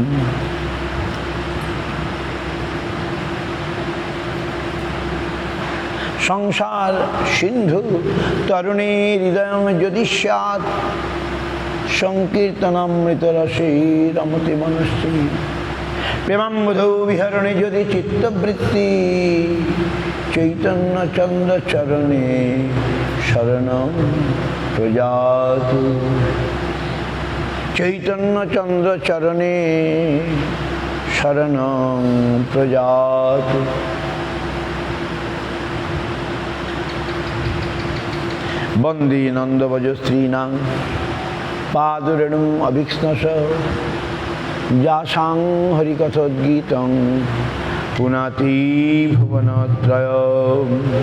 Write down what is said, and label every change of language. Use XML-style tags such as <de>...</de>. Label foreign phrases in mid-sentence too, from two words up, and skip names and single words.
<sa>সংসার সিন্ধু তরুণীর হৃদয় যদি স্যাৎ সংকীর্তনামৃত রসে রমতে মনশ্রী প্রেমাম্বুধৌ বিহরণে যদি চিত্তবৃত্তি চৈতন্য চন্দ্র চরণে শরণম প্রজাতু চৈতন্য চন্দ্র চরণে শরণং প্রজাতু। বন্দে নন্দভজ স্ত্রীণাং পাদরেণুম অভিক্ষ্ণস যাসাং হরিকথোদ্গীতং পুনাতি ভুবনত্রয়ম।</sa>